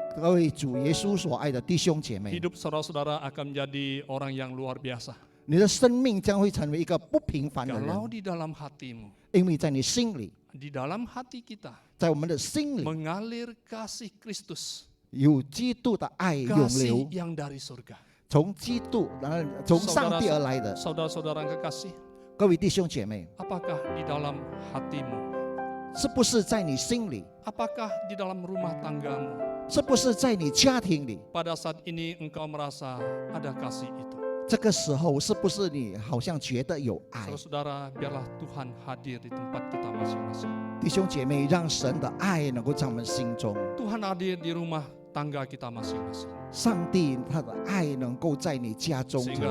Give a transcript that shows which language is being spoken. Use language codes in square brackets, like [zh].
[zh] 各位主耶稣所爱的弟兄姐妹， [id] hidup saudara-saudara akan menjadi orang yang luar biasa [zh] 你的生命将会成为一个不平凡的 [id] kalau di dalam hatimu, [zh] 因为在你心里， [id] di dalam hati kita [zh] 在我们的心里 [id] mengalir kasih Kristus, [zh] 有基督的爱涌 [id] kasih [zh] 流， [id] yang dari surga. [zh] 从基督，然后从上帝而来的。 [id] Saudara-saudara yang kekasih, [zh] 各位弟兄姐妹， [id] apakah di dalam hatimu, [zh] 是不是在你心里？ [id] apakah di dalam rumah tanggamu, [zh] 是不是在你家庭里？ [id] pada saat ini engkau merasa ada kasih itu? [zh] 这个时候，是不是你好像觉得有爱？ [id] Saudara, biarlah Tuhan hadir di tempat kita masing-masing. [zh] 弟兄姐妹，让神的爱能够在我们心中， [id] Tuhan hadir di rumah tangga kita masing-masing. [zh] 上帝他的爱能够在你家中 [id] Sehingga